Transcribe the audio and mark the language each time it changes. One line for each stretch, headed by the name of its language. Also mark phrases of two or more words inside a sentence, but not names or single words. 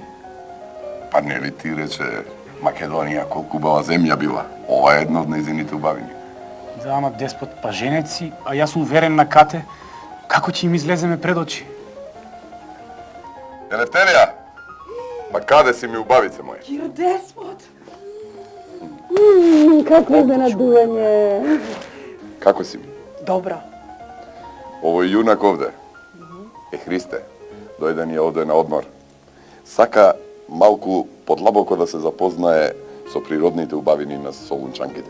Macedonian: Па не ли ти рече Македонија колку убава земја била? Ова е една од нејзините убавиња. Да, ама Деспот па женеци, а јас сум верен на Кате, како ќе им излеземе пред очи? Елефтерија! Pa kade si mi ubavice moje? Kir Despot! Какво изненадување! Како си ми? Добро. Овој јунак овде е Христе. Дојде ни овде на одмор. Сака малку подлабоко да се запознае со природните убавини на солунчанките.